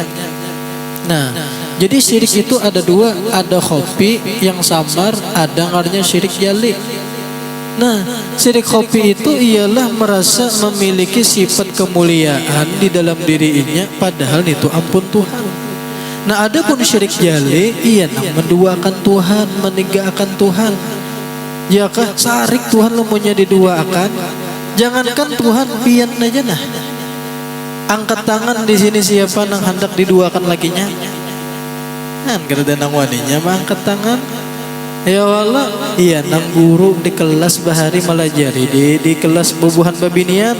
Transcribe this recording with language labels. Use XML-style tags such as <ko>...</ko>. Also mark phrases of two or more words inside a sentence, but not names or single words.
<id>Nah, jadi syirik itu ada dua, ada khafi yang samar, ada ngarannya syirik jali. Nah, syirik khafi itu ialah merasa memiliki sifat kemuliaan di dalam dirinya padahal itu ampun Tuhan. Nah, ada pun syirik jali, menduakan Tuhan, meninggalkan Tuhan. Ya kah?</id> <bjn>Sarik Tuhan lemunya diduakan. Jangankan Tuhan, pian aja nah. Angkat tangan di sini siapa nang hendak diduakan lakinya? Kan kada nang waninya mah angkat tangan.</bjn> <ar>Ya Allah,</ar> <bjn>iya nang guru di kelas bahari melajari di kelas bubuhan babinian.</bjn>